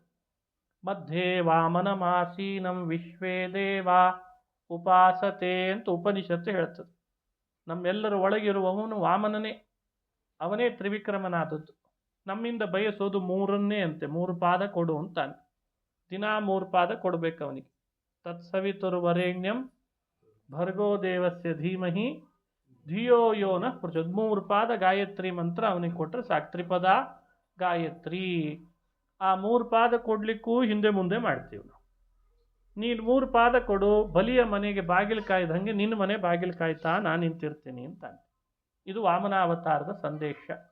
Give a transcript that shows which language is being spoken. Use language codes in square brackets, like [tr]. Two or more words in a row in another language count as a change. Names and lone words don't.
[sa] ಮಧ್ಯೆ ವಾಮನ ಮಾಸೀನಂ ವಿಶ್ವೇ ದೇವ ಉಪಾಸತೆ [kn] ಅಂತ ಉಪನಿಷತ್ತು ಹೇಳ್ತದೆ. ನಮ್ಮೆಲ್ಲರ ಒಳಗಿರುವವನು ವಾಮನನೇ, ಅವನೇ ತ್ರಿವಿಕ್ರಮನಾದದ್ದು. ನಮ್ಮಿಂದ ಬಯಸೋದು 3 ಅಂತೆ, 3 ಪಾದ ಕೊಡು ಅಂತಾನೆ. ದಿನಾ 3 ಪಾದ ಕೊಡಬೇಕು ಅವನಿಗೆ. [sa] ತತ್ಸವಿತುರ್ವರೆಣ್ಯಂ ಭರ್ಗೋ ದೇವಸ್ಯ ಧೀಮಹಿ ಧಿಯೋ ಯೋ ನಃ ಪ್ರಚೋದಯಾತ್. [kn] 3 ಪಾದ ಗಾಯತ್ರಿ ಮಂತ್ರ ಅವನಿಗೆ ಕೊಟ್ಟರೆ ಸಾಕು. ತ್ರಿಪದ ಗಾಯತ್ರಿ. ಆ 3 ಪಾದ ಕೊಡ್ಲಿಕ್ಕೂ ಹಿಂದೆ ಮುಂದೆ ಮಾಡ್ತೀವಿ ನಾವು. ನೀನು 3 ಪಾದ ಕೊಡು, ಬಲಿಯ ಮನೆಗೆ ಬಾಗಿಲು ಕಾಯ್ದಂಗೆ ನಿನ್ನ ಮನೆ ಬಾಗಿಲು ಕಾಯ್ತಾ ನಾನು ನಿಂತಿರ್ತೀನಿ ಅಂತಾನೆ. ಇದು ವಾಮನಾವತಾರದ ಸಂದೇಶ.